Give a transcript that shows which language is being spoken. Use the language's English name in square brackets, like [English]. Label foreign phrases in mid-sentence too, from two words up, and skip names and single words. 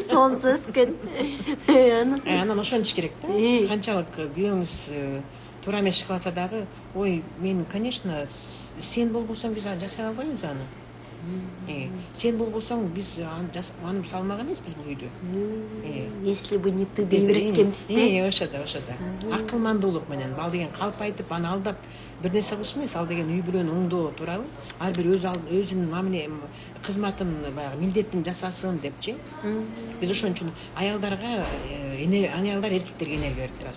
[Kyrgyz] Сонун экен. Анан ошентиш керек да. Канчалык күйөөңүз туура эмес иш кылса дагы, ой, мен, конечно, сен болбосоң биз жасай албайбыз аны. Сен болбосоң биз аны салмак эмеспиз бул үйдө. [Russian] Если бы не ты [Kyrgyz] деп эреткенбиз да. Ошо да. Акылмандуулук менен бал деген калп айтып, аны алдап бир нерсе кылыш эмес, ал деген үй бүлөнү оңдоо туурабы? Ар бир өзүнүн мамиле кызматын баягы милдетин жасасын депчи. Биз ошон үчүн аялдар эркектерге энергия берип турабыз.